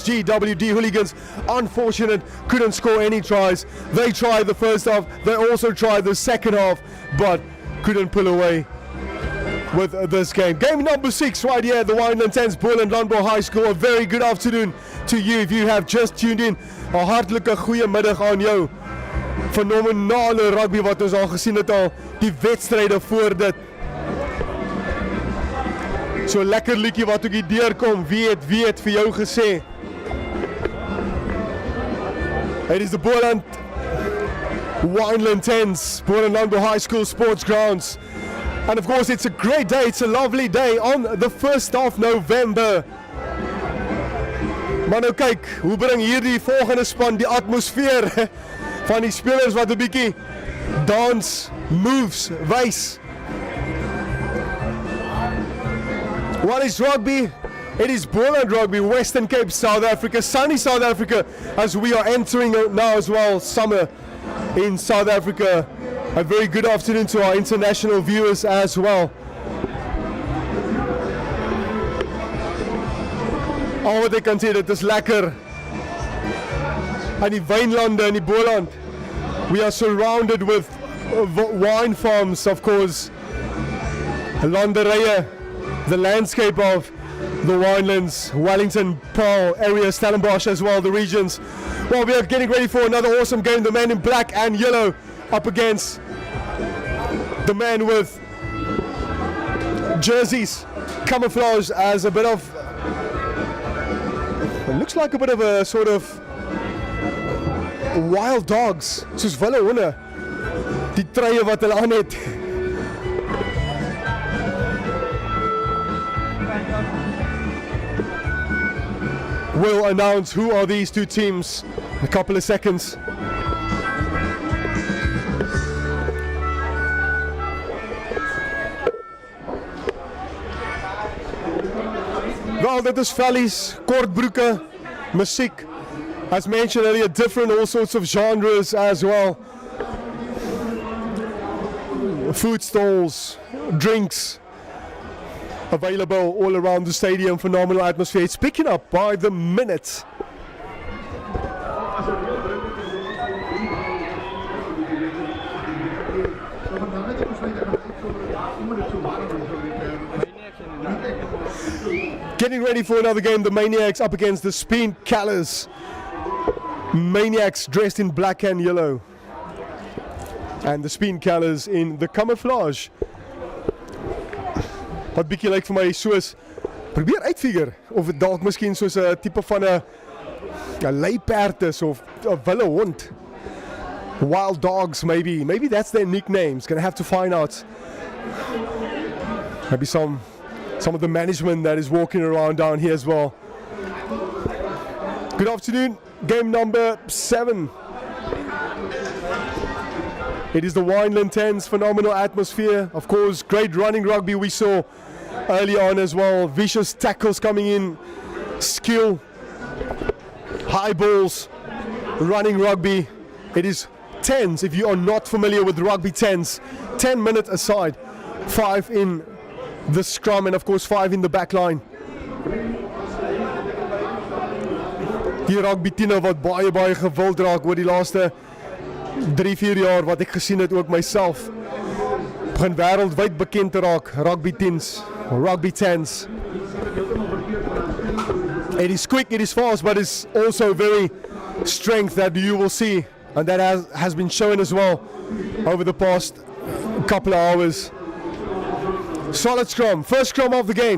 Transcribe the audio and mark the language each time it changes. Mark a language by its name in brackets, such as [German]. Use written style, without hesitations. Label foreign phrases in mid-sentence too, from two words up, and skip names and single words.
[English] GWD Hooligans, unfortunate, couldn't score any tries. They tried the first half, they also tried the second half, but couldn't pull away with this game. Game number 6 right here at the Winelands 10s, Boland Landbou High School. A very good afternoon to you if you have just tuned in. [Afrikaans] 'n Hartlike goeie middag aan jou. Fenomenale rugby wat ons al gesien het al, die wedstryde voor dit. So lekker liedjie wat ook hier deurkom, wie het vir jou gesê. [English] It is the Boland Winelands 10s, Boland Landbou High School Sports Grounds. And of course it's a great day, it's a lovely day on the 1st of November. [Afrikaans] Maar nou kyk, hoe bring hierdie volgende span die atmosfeer van die spelers wat 'n bietjie Dance, moves, wys. [English] What is rugby? It is Boland rugby, Western Cape, South Africa, sunny South Africa, as we are entering now as well summer in South Africa. A very good afternoon to our international viewers as well. [Afrikaans] Al wat ek kan sê, dit is lekker. Aan die wynlande in die Boland. [English] We are surrounded with wine farms, of course. Landerye, the landscape of the Winelands, Wellington, Paarl area, Stellenbosch as well, the regions. Well, we are getting ready for another awesome game. The man in black and yellow up against the man with jerseys, camouflage as a bit of, it looks like a bit of a sort of wild dogs, [Afrikaans] soos wille honde, die truie wat hulle aan het. [English] We'll announce who are these two teams in a couple of seconds. [Afrikaans] Wel, dit is vellies, kortbroeke, musiek. [English] As mentioned earlier, different all sorts of genres as well. Food stalls, drinks available all around the stadium. Phenomenal atmosphere. It's picking up by the minute. Getting ready for another game. The Maniacs up against the Spen Callas. Maniacs dressed in black and yellow. And the Spen Callas in the camouflage. [Afrikaans] Wat bietjie lyk vir my soos, probeer uitfigure of dit dalk miskien soos 'n tipe van 'n luiperd is of 'n wille hond. [English] Wild dogs maybe. Maybe that's their nicknames. Gonna have to find out. Maybe some of the management that is walking around down here as well. Good afternoon. Game number 7. It is the Wineland 10s, phenomenal atmosphere. Of course, great running rugby we saw early on as well. Vicious tackles coming in, skill, high balls, running rugby. It is 10s if you are not familiar with rugby 10s. 10 minutes aside, 5 in the scrum and of course 5 in the back line. [Afrikaans] Die rugby tiene wat baie gewild raak oor die laaste 3-4 jaar wat ek gesien het ook myself. Begin wêreldwyd bekend te raak, rugby 10s, rugby 10s. [English] It is quick, it is fast, but it's also very strength that you will see, and that has been shown as well over the past couple of hours. Solid scrum, first scrum of the game.